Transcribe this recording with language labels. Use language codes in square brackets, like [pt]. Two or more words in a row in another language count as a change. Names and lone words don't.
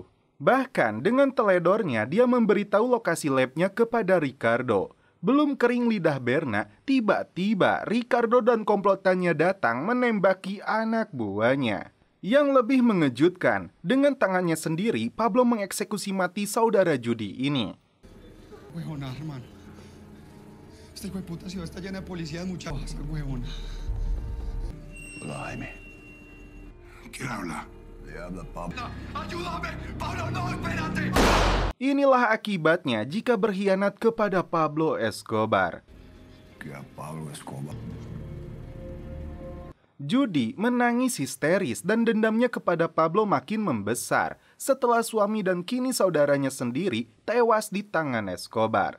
[id] Bahkan dengan teledornya dia memberitahu lokasi labnya kepada Ricardo. Belum kering lidah Berna, tiba-tiba Ricardo dan komplotannya datang menembaki anak buahnya. Yang lebih mengejutkan, dengan tangannya sendiri Pablo mengeksekusi mati saudara judi ini. [es] Huevona, hermano. Esta hijo de puta ciudad está llena de policías, muchachos. Huevona. Hola, Jaime. ¿Quién habla? Le habla Pablo. ¡Ayúdame! ¡Pablo, no! ¡Espérate! [id] Inilah akibatnya jika berkhianat kepada Pablo Escobar. [es] Que a Pablo Escobar. [id] Judy menangis histeris dan dendamnya kepada Pablo makin membesar setelah suami dan kini saudaranya sendiri tewas di tangan Escobar.